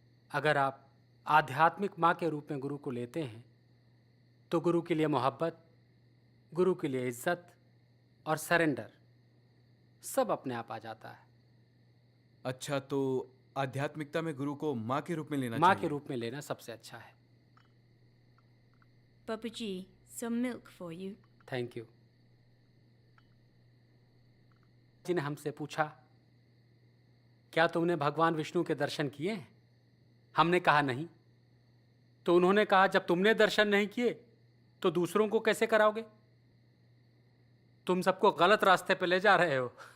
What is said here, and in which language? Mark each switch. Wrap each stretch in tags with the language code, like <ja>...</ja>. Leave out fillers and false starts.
<hi>अगर आप आध्यात्मिक माँ के रूप में गुरु को लेते हैं तो गुरु के लिए मोहब्बत, गुरु के लिए इज्जत और सरेंडर सब अपने आप आ जाता है. अच्छा, तो आध्यात्मिकता में गुरु को माँ के रूप में लेना माँ चाहिए। के रूप में लेना सबसे अच्छा है।</hi> <en>Babuji, some milk for you. Thank you.</en> <hi>जी ने हमसे पूछा, क्या तुमने भगवान विष्णु के दर्शन किए हैं? हमने कहा नहीं। तो उन्होंने कहा, जब तुमने दर्शन नहीं किए तो दूसरों को कैसे कराओगे? तुम सबको गलत रास्ते पे ले जा रहे हो।</hi>